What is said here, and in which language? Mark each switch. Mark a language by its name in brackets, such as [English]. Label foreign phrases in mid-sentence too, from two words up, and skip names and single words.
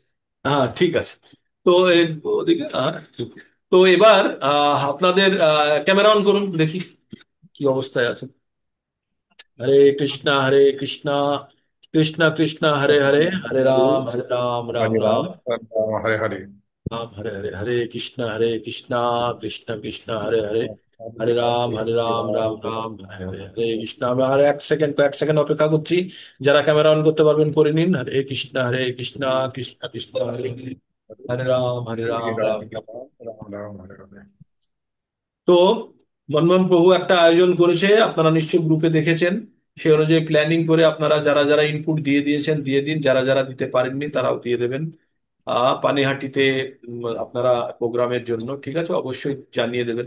[Bangla] হ্যাঁ ঠিক আছে। তো ওদিকে ঠিক। তো এবার আপনাদের ক্যামেরা অন করুন, দেখি কি অবস্থায় আছে। [Sanskrit] হরে কৃষ্ণা হরে কৃষ্ণা, কৃষ্ণ কৃষ্ণ হরে হরে, হরে রাম রাম हरे রাম राम राम हरे हरे। राम हरे हरे, हरे कृष्ण कृष्ण कृष्ण हरे हरे, हरे রাম রাম রাম হরে হরে, হরে কৃষ্ণ। [Bangla] আমরা আর কয়েক সেকেন্ড অপেক্ষা করছি। যারা ক্যামেরা অন করতে পারবেন করে নিন। [Sanskrit] হরে কৃষ্ণ কৃষ্ণ কৃষ্ণ হরে হরে, হরে हरे রাম राम রাম রাম। राम राम हरे हरे। [Bangla] তো মনমোহন প্রভু একটা আয়োজন করেছে, আপনারা নিশ্চয়ই গ্রুপে দেখেছেন। সেই অনুযায়ী প্ল্যানিং করে আপনারা যারা যারা ইনপুট দিয়ে দিয়েছেন দিয়ে দিন, যারা যারা দিতে পারেননি তারাও দিয়ে দেবেন। পানিহাটিতে আপনারা প্রোগ্রামের জন্য, ঠিক আছে, অবশ্যই জানিয়ে দেবেন।